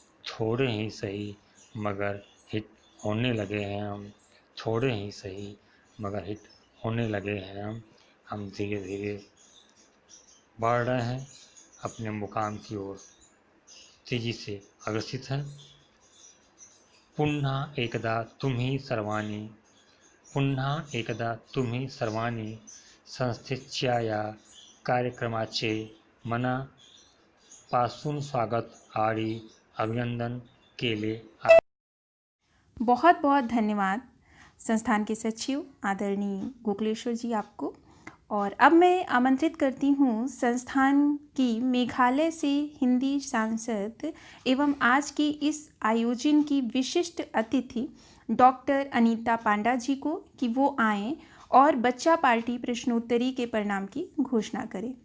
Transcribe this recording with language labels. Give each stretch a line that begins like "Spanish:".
Hindi: थोड़े ही सही मगर हिट होने लगे हैं हम। थोड़े ही सही मगर हिट होने लगे हैं हम धीरे धीरे बढ़ रहे हैं, अपने मुकाम की ओर तेजी से अग्रसित हैं।
Marathi: पुन्हा एकदा तुम्ही सर्वाणी, पुन्हा एकदा तुम्ही सर्वाणी संस्थेच्या या कार्यक्रमाचे मनापासून स्वागत आणि अभिनंदन केले आहे।
Hindi: बहुत बहुत धन्यवाद संस्थान के सचिव आदरणीय गोकुलेश्वर जी आपको। और अब मैं आमंत्रित करती हूँ संस्थान की मेघालय से हिंदी सांसद एवं आज की इस आयोजन की विशिष्ट अतिथि डॉक्टर अनीता पांडा जी को कि वो आएं और बच्चा पार्टी प्रश्नोत्तरी के परिणाम की घोषणा करें।